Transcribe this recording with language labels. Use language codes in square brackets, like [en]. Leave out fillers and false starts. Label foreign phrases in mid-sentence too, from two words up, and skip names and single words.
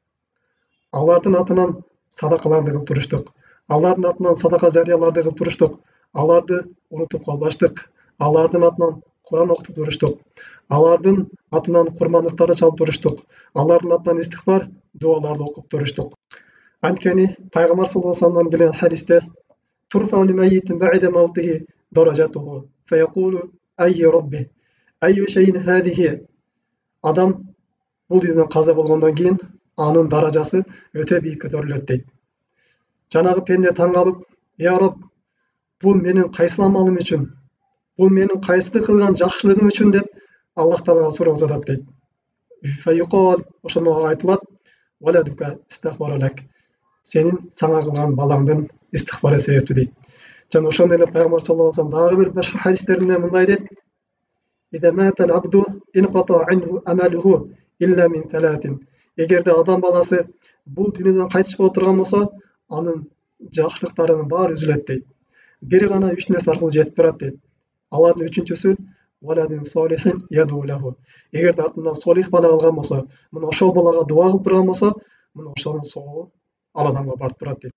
[ky] Алардын атынан садакаларды кылып туруштук. Алардын атынан садака жарыяларды кылып туруштук. Аларды унутуп калбаштык. Алардын атынан Куран окутуп туруштук. Алардын атынан курмандыктарды чалып туруштук. Алардын атынан истигфар, дуаларды окуп туруштук. Анткени Пайгамбар [ar] صلى الله عليه وسلم [ky] келген хадисте [ar] ترفع للميت بعد موته درجته فيقول أي رب أي شيء هذه. [ky] Адам бул дүйнөдөн каза болгондон кийин анын даражасы өтө бийик көтөрүлөт дейт. Жанагы пенде таң калып, [ar] "يا رب, [ky] бул менин кайсы амалым үчүн? Бул менин кайсы кылган жакшылыгым үчүн?" деп Аллах Таалага суроо задат дейт. [ar] فيقال, [ky] ошондо айтылат: [ar] "ولدك استغفر لك." [ky] Сенин сага кылган балаңдын истигфары себептүү дейт. Жана ошондой эле Пайгамбар [ar] صلى الله عليه وسلم [ky] дагы бир башка хадистеринде мындай дейт: [ar] "إذا مات العبد انقطع عنه عمله إلا من ثلاث." [ky] Эгерде адам баласы бул дүйнөдөн кайтыш болуп турган болсо, анын жакшылыктарынын баары үзүлөт дейт. Бир гана 3 нерсе аркылуу жетип турат дейт. Алардын үчүнчүсү [ar] ولد صالح يدعو له. [ky] Эгерде артынан солих бала калган болсо, мына ошол балага дуа кылып турган болсо, мына ошонун сообу ал адамга барып турат дейт.